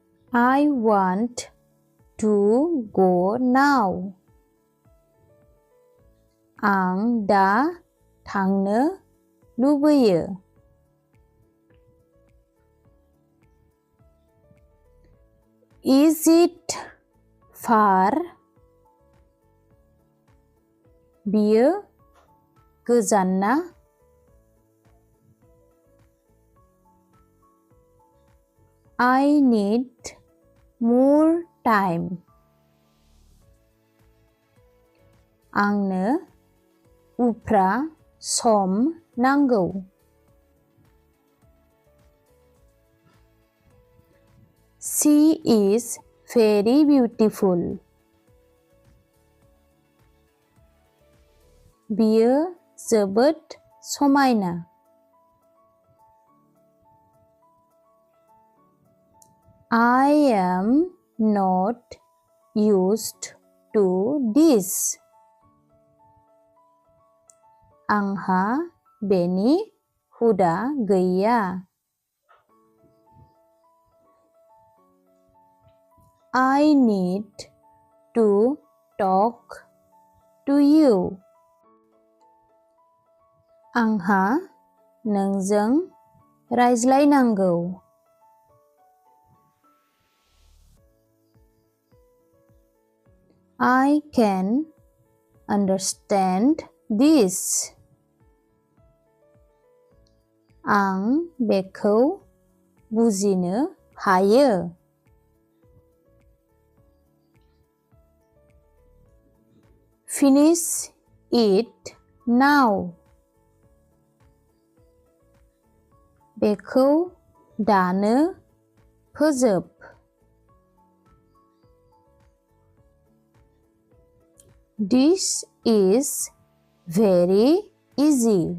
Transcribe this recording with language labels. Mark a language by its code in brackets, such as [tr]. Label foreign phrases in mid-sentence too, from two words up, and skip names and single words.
[en] I want to go now. [brx] आं दा थांनो लुबैयो. [en] Is it far? [brx] बियो गोजान ना? [en] I need more time. [brx] आंनो उफ्रा सम नांगौ. [en] She is very beautiful. [brx] बियो जोबोद समायना. [en] I am not used to this. [brx] आंहा बेनि हुदा गैया. [en] I need to talk to you. [brx] आंहा नोंजों रायज्लायनांगौ. [en] I can understand this. [brx] आं बेखौ बुजिनो हायो. [en] Finish it now. [brx] बेखौ दानो फोजोब. [en] This is very easy.